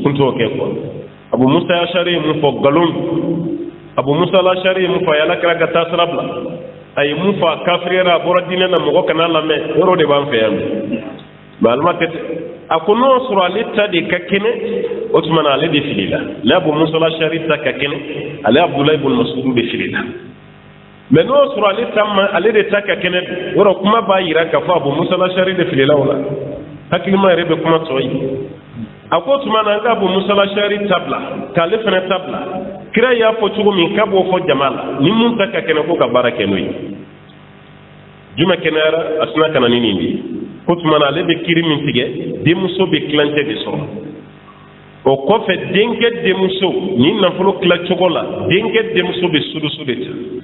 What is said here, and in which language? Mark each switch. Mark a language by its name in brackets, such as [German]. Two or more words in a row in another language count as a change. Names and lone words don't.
[Bambara] tun t'o kɛ quoi Abu Musa al-Ash'ari ye mun fɔ nkalon Abu Musa al-Ash'ari ye mun fɔ a ye Alakira ka taasira bila a ye mun fɔ a kafiriyara a bɔra diinɛ na mɔgɔ kana lamɛn yɔrɔ de b'an fɛ yan mais alima kɛ ten a ko n'o sɔrɔ ale ta de ka kɛnɛ o tuma na ale de filila ale Abu Musa al-Ash'ari ta ka kɛnɛ ale Abdullah ibn Mas'ud de filila mais n'o sɔrɔ ale ta ma ale de ta ka kɛnɛ yɔrɔ kuma b'a yira k'a fɔ Abu Musa al-Ash'ari de filila o la hakilima yɛrɛ bɛ kuma tɔ ye a ko tuma na an ka Abu Musa al-Ash'ari tabila k'ale fana tabila kira y'a fɔ cogo min k'a b'o fɔ jama la ni mun ta ka kɛnɛ ko ka baara kɛ n'o ye jumɛn kɛnɛyara a sina ka na ni nin de ye ko tuma na ale bɛ kiri min tigɛ denmuso bɛ kilancɛ de sɔrɔ o kɔfɛ denkɛ denmuso ni nafolo tilacogo la denkɛ denmuso bɛ surusu de ta